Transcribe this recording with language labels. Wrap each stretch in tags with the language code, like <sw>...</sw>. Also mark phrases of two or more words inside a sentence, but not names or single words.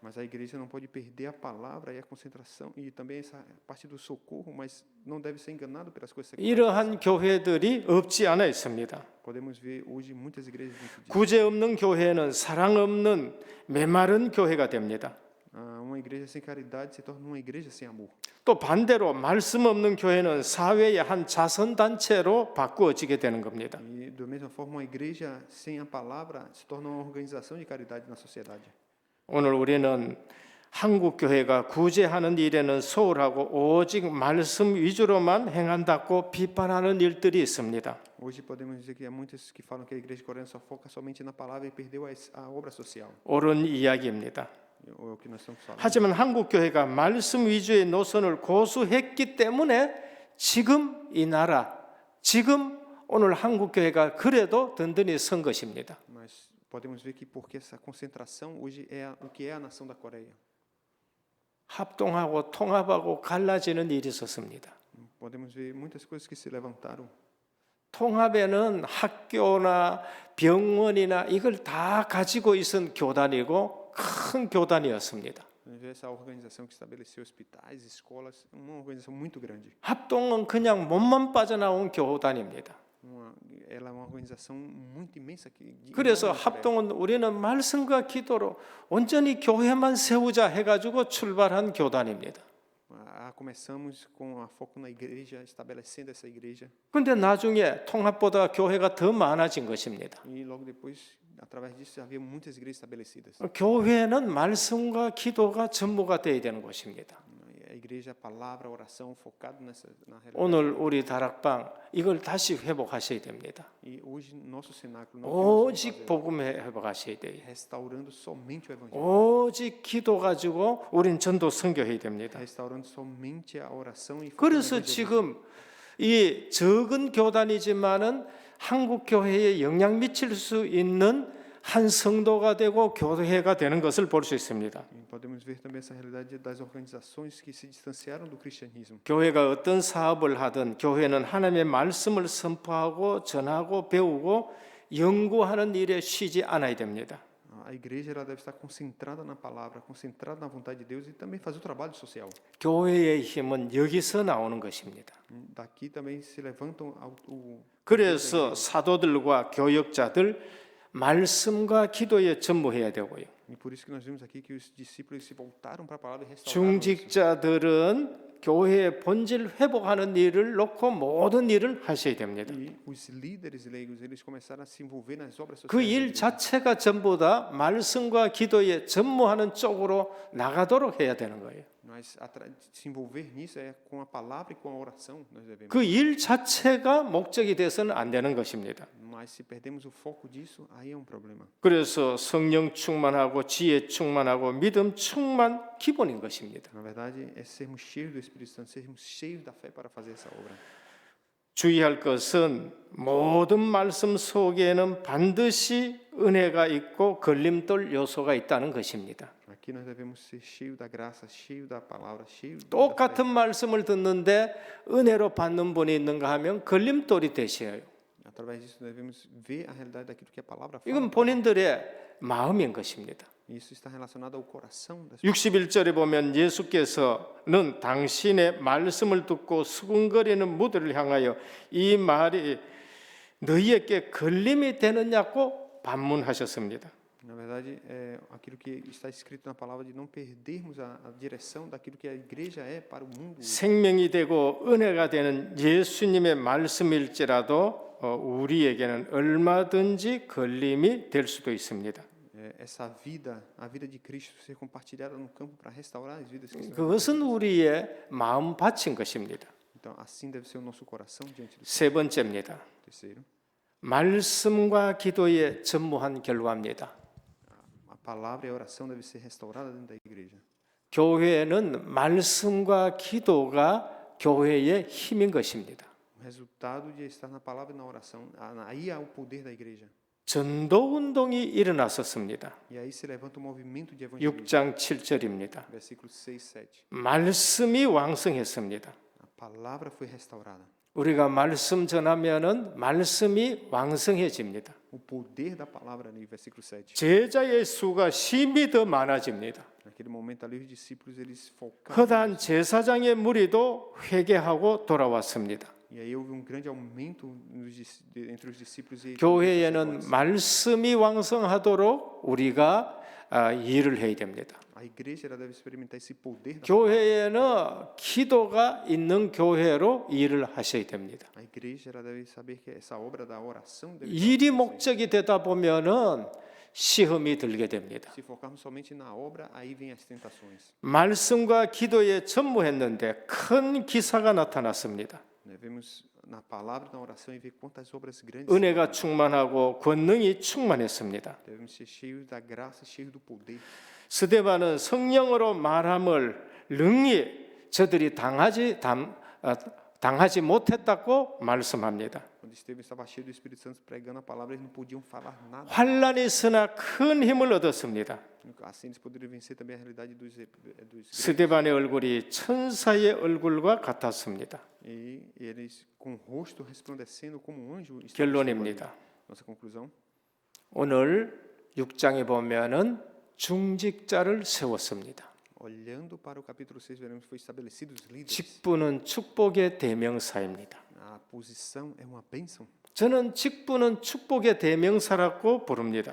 <pt>Mas a igreja não pode perder a palavra e a concentração e também essa parte do socorro, mas não deve ser enganado pelas coisas seculares.</pt> <ko>이러한 교회들이 없지 않아 있습니다.</ko> <pt>Podemos ver hoje muitas igrejas dentro disso.</pt> <ko>구제 없는 교회는 사랑 없는 메마른 교회가 됩니다.</ko> <pt>Uma igreja sem caridade se torna uma igreja sem amor.</pt> <ko>또 반대로 말씀 없는 교회는 사회의 한 자선 단체로 바꾸어지게 되는 겁니다.</ko> <pt>E da mesma forma, uma igreja sem a palavra se torna uma organização de caridade na sociedade.</pt> <ko>오늘 우리는 한국 교회가 구제하는 일에는 소홀하고 오직 말씀 위주로만 행한다고 비판하는 일들이 있습니다.</ko> <pt>Hoje podemos dizer que há muitos que falam que a igreja coreana só foca somente na palavra e perdeu a obra social.</pt> <ko>옳은 이야기입니다.</ko> <pt>É o que nós estamos falando.</pt> <ko>하지만 한국 교회가 말씀 위주의 노선을 고수했기 때문에 지금 이 나라, 지금 오늘 한국 교회가 그래도 든든히 선 것입니다.</ko> <pt>Mas podemos ver que porque essa concentração hoje é o que é a nação da Coreia.</pt> <ko>합동하고 통합하고 갈라지는 일이 있었습니다.</ko> <pt>Podemos ver muitas coisas que se levantaram.</pt> <ko>통합에는 학교나 병원이나 이걸 다 가지고 있은 교단이고 큰 교단이었습니다.</ko> <pt>Essa organização que estabeleceu hospitais, escolas, uma organização muito grande.</pt> <ko>합동은 그냥 몸만 빠져나온 교단입니다.</ko> <pt>Ela é uma organização muito imensa que.</pt> <ko>그래서 합동은 우리는 말씀과 기도로 온전히 교회만 세우자 해가지고 출발한 교단입니다.</ko> <pt>Começamos com a foco na igreja, estabelecendo essa igreja.</pt> <ko>그런데 나중에 통합보다 교회가 더 많아진 것입니다.</ko> <pt>E logo depois, através disso, havia muitas igrejas estabelecidas.</pt> <ko>교회는 말씀과 기도가 전부가 되어야 되는 것입니다.</ko> <pt>A igreja, a palavra, a oração, focado na realidade.</pt> <ko>오늘 우리 다락방 이걸 다시 회복하셔야 됩니다.</ko> <pt>E hoje nosso cenáculo</pt> <ko>오직 복음 회복하셔야 돼요.</ko> <pt>restaurando somente o evangelho.</pt> <ko>오직 기도 가지고 우린 전도 선교해야 됩니다.</ko> <pt>Restaurando somente a oração e</pt> <ko>그래서 지금 이 적은 교단이지만은 한국 교회에 영향 미칠 수 있는 한 성도가 되고 교회가 되는 것을 볼 수 있습니다.</ko> <pt>Podemos ver também essa realidade das organizações que se distanciaram do cristianismo.</pt> <ko>교회가 어떤 사업을 하든 교회는 하나님의 말씀을 선포하고 전하고 배우고 연구하는 일에 쉬지 않아야 됩니다.</ko> <pt>A igreja ela deve estar concentrada na palavra, concentrada na vontade de Deus e também fazer o trabalho social.</pt> <ko>교회의 힘은 여기서 나오는 것입니다.</ko> <pt>Daqui também se levantam</pt> <ko>그래서 사도들과 교역자들 말씀과 기도에 전무해야 되고요.</ko> <pt>E por isso que nós vimos aqui que os discípulos se voltaram para a palavra e restauraram.</pt> <ko>중직자들은 교회의 본질 회복하는 일을 놓고 모든 일을 하셔야 됩니다.</ko> <pt>E os líderes leigos eles começaram a se envolver nas obras 그 sociais.</pt> <ko>일 자체가 전부 다 말씀과 기도에 전무하는 쪽으로 나가도록 해야 되는 거예요.</ko> <pt>Mas se envolver nisso é com a palavra e com a oração nós devemos.</pt> <ko>그 일 자체가 목적이 돼서는 안 되는 것입니다.</ko> <pt>Mas se perdemos o foco disso, aí é um problema.</pt> <ko>그래서 성령 충만하고 지혜 충만하고 믿음 충만 기본인 것입니다.</ko> <pt>Na verdade, é sermos cheios do Espírito Santo, sermos cheios da fé para fazer essa obra.</pt> <ko>주의할 것은 모든 말씀 속에는 반드시 은혜가 있고 걸림돌 요소가 있다는 것입니다.</ko> <pt>Aqui nós devemos ser cheios da graça, cheios da palavra, cheios da fé.</pt> <ko>똑같은 말씀을 듣는데 은혜로 받는 분이 있는가 하면 걸림돌이 되셔요.</ko> <pt>Através disso devemos ver a realidade daquilo que a palavra fala.</pt> <ko>이건 본인들의 마음인 것입니다.</ko> <pt>Isso está relacionado ao coração das</pt> <ko>61절에 보면 예수께서는 당신의 말씀을 듣고 수군거리는 무리를 향하여 이 말이 너희에게 걸림이 되느냐고 반문하셨습니다.</ko> <pt>Na verdade, é aquilo que está escrito na palavra de não perdermos a direção daquilo que a igreja é para o mundo.</pt> <ko>생명이 되고 은혜가 되는 예수님의 말씀일지라도 우리에게는 얼마든지 걸림이 될 수도 있습니다.</ko> <pt>Essa vida, a vida de Cristo ser compartilhada no campo para restaurar as vidas que estão.</pt> <ko>그것은 우리의 마음 바친 것입니다.</ko> <pt>Então, assim deve ser o nosso coração diante do</pt> <ko>세 번째입니다.</ko> <pt>terceiro.</pt> <ko>말씀과 기도에 전무한 결과입니다.</ko> <pt>A palavra e a oração devem ser restauradas dentro da igreja.</pt> <ko>교회는 말씀과 기도가 교회의 힘인 것입니다.</ko> <pt>O resultado de estar na palavra e na oração, aí há o poder da igreja.</pt> <ko>전도 운동이 일어났었습니다.</ko> <pt>E aí se levanta o movimento de evangelismo.</pt> <ko>6장 7절입니다.</ko> <pt>Versículos 6, 7.</pt> <ko>말씀이 왕성했습니다.</ko> <pt>A palavra foi restaurada.</pt> <ko>우리가 말씀 전하면은 말씀이 왕성해집니다.</ko> <pt>o poder da palavra ali, versículo 7.</pt> <ko>제자의 수가 심히 더 많아집니다.</ko> <pt>Naquele momento ali, os discípulos, eles focaram.</pt> <ko>허다한 제사장의 무리도 회개하고 돌아왔습니다.</ko> <pt>E aí houve grande aumento entre os discípulos e</pt> <ko>교회에는 말씀이 왕성하도록 우리가 일을 해야 됩니다.</ko> <pt>a igreja ela deve experimentar esse poder da</pt> <ko>교회에는 기도가 있는 교회로 일을 하셔야 됩니다.</ko> <pt>A igreja ela deve saber que essa obra da oração deve</pt> <ko>일이 목적이 되다 보면은 시험이 들게 됩니다.</ko> <pt>Se focarmos somente na obra, aí vem as tentações.</pt> <ko>말씀과 기도에 전무했는데 큰 기사가 나타났습니다.</ko> <pt>Vemos na palavra, na oração e ver quantas obras grandes.</pt> <ko>은혜가 충만하고 권능이 충만했습니다.</ko> <pt>Devemos ser cheios da graça, cheios do poder.</pt> <ko>스데반은 성령으로 말함을 능히 저들이 당하지 못했다고 말씀합니다.</ko> <pt>Quando Estevão estava cheio do Espírito Santo pregando a palavra, eles não podiam falar nada.</pt> <ko>환란이 있으나 큰 힘을 얻었습니다.</ko> <pt>Assim eles poderiam vencer também a realidade dos</pt> <ko>스데반의 얼굴이 천사의 얼굴과 같았습니다.</ko> <pt>E eles com o rosto resplandecendo como um anjo.</pt> <ko>결론입니다.</ko> <pt>Nossa conclusão.</pt> <ko>오늘 6장에 보면은 중직자를 세웠습니다.</ko> <pt>Olhando para o capítulo 6, veremos que foi estabelecido os líderes.</pt> <ko>직분은 축복의 대명사입니다.</ko> <pt>A posição é uma bênção.</pt> <ko>저는 직분은 축복의 대명사라고 부릅니다.</ko>